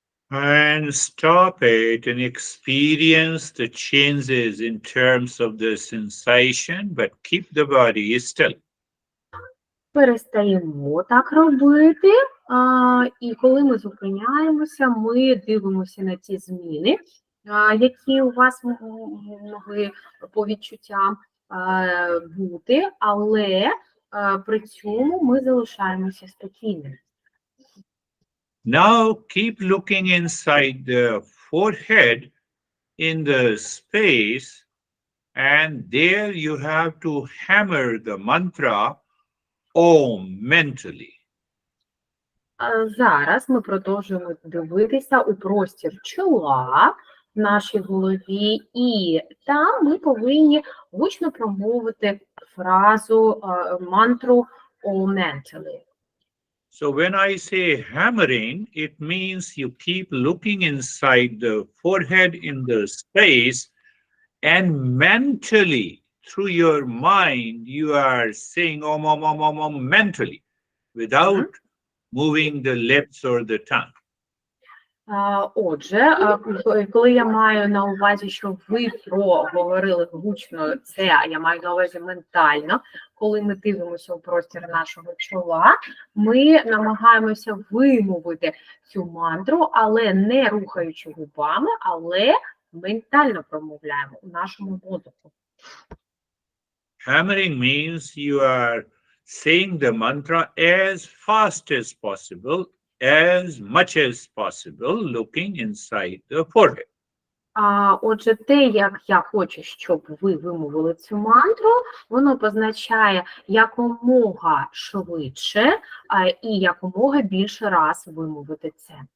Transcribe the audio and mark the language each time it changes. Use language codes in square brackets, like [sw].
[en] And stop it and experience the changes in terms of the sensation, but keep the body still. [uk] Перестаємо так робити, і коли ми зупиняємося, ми дивимося на ті зміни, які у вас могли по відчуттям бути, але при цьому ми залишаємося спокійними. [en] Now keep looking inside the forehead in the space, and there you have to hammer the mantra Om mentally. [uk] Зараз ми продовжуємо дивитися у простір чола в нашій голові, і там ми повинні гучно промовити фразу, мантру Om [en] mentally. So when I say hammering, it means you keep looking inside the forehead in the space, and mentally, through your mind, you are saying mentally, without moving the lips or the tongue. [uk] Отже, коли я маю на увазі, що ви проговорили гучно це, я маю на увазі ментально, коли ми дивимося у простір нашого чола, ми намагаємося вимовити цю мантру, але не рухаючи губами, але ментально промовляємо у нашому мозку. [en] Hammering means you are saying the mantra as fast as possible, as much as possible, looking inside the forehead. [uk] Отже, те, як я хочу, щоб ви вимовили цю мантру, воно позначає якомога швидше і якомога більше раз вимовити це.